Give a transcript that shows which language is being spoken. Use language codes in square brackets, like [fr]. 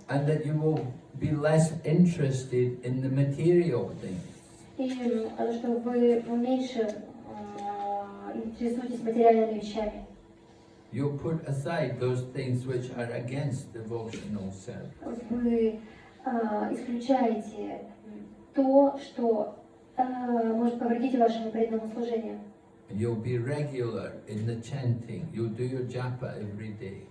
[en] And that you will be less interested in the material things. [ru] И что вы меньше интересуетесь материальными вещами. [en] You'll put aside those things which are against devotional service. [ru] Вы исключаете то, что может повредить вашему преданному служению. [en] You'll be regular in the chanting. You'll do your japa every day.